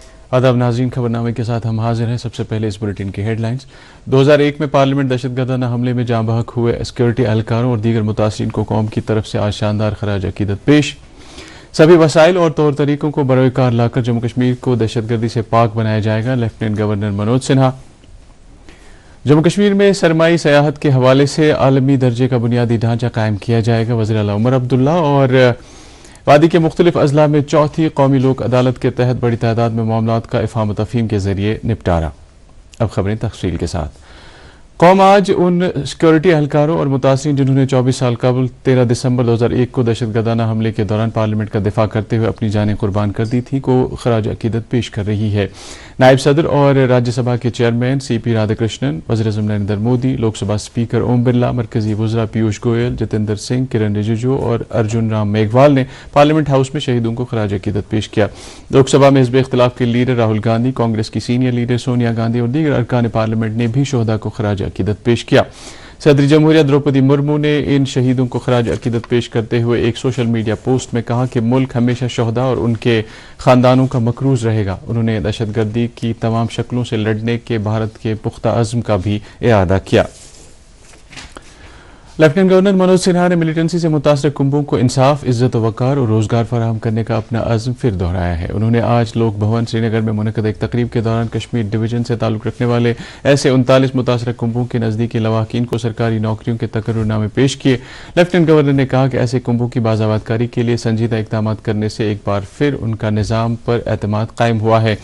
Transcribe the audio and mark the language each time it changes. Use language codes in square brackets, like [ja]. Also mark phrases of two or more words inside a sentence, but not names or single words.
[ur] آداب ناظرین، خبرنامے کے ساتھ ہم حاضر ہیں۔ سب سے پہلے اس بلیٹن کی ہیڈ لائنز۔ 2001 میں پارلیمنٹ دہشت گردانہ حملے میں جاں بحق ہوئے سیکورٹی اہلکاروں اور دیگر متاثرین کو قوم کی طرف سے آج شاندار خراج عقیدت پیش۔ سبھی وسائل اور طور طریقوں کو بروئے کار لا کر جموں کشمیر کو دہشت گردی سے پاک بنایا جائے گا، لیفٹیننٹ گورنر منوج سنہا۔ جموں کشمیر میں سرمائی سیاحت کے حوالے سے عالمی درجے کا بنیادی ڈھانچہ قائم کیا جائے گا، وزیر اعلیٰ عمر عبداللہ۔ اور وادی کے مختلف اضلاع میں چوتھی قومی لوک عدالت کے تحت بڑی تعداد میں معاملات کا افہام و تفہیم کے ذریعے نپٹارا۔ اب خبریں تفصیل کے ساتھ۔ قوم آج ان سیکورٹی اہلکاروں اور متاثرین جنہوں نے 24 سال قبل 13 دسمبر 2001 کو دہشت گردانہ حملے کے دوران پارلیمنٹ کا دفاع کرتے ہوئے اپنی جانیں قربان کر دی تھیں کو خراج عقیدت پیش کر رہی ہے۔ نائب صدر اور راجیہ سبھا کے چیئرمین سی پی رادھا کرشنن، وزیر اعظم نریندر مودی، لوک سبھا اسپیکر اوم برلا، مرکزی وزراء پیوش گوئل، جتیندر سنگھ، کرن رجیجو اور ارجن رام میگھوال نے پارلیمنٹ ہاؤس میں شہیدوں کو خراج عقیدت پیش کیا۔ لوک سبھا میں حزب اختلاف کے لیڈر راہل گاندھی، کانگریس کی سینئر لیڈر سونیا گاندھی اور دیگر ارکان پارلیمنٹ نے بھی شہداء کو خراج عقیدت پیش کیا۔ صدر جمہوریہ دروپدی مرمو نے ان شہیدوں کو خراج عقیدت پیش کرتے ہوئے ایک [en] social media post [ur] میں کہا کہ ملک ہمیشہ شہداء اور ان کے خاندانوں کا مقروض رہے گا۔ انہوں نے دہشت گردی کی تمام شکلوں سے لڑنے کے بھارت کے پختہ عزم کا بھی اعادہ کیا۔ لیفٹیننٹ گورنر منوج سنہا نے ملیٹنسی سے متاثرہ کنبوں کو انصاف، عزت و وقار اور روزگار فراہم کرنے کا اپنا عزم پھر دہرایا ہے۔ انہوں نے آج لوک بھون سری نگر میں منعقد ایک تقریب کے دوران کشمیر ڈویژن سے تعلق رکھنے والے ایسے 39 متاثرہ کنبوں کے نزدیکی لواحقین کو سرکاری نوکریوں کے تقرر نامے پیش کیے۔ لیفٹیننٹ گورنر نے کہا کہ ایسے کنبوں کی بازآباد کاری کے لیے سنجیدہ اقدامات کرنے سے ایک بار پھر ان کا نظام پر اعتماد قائم ہوا ہے۔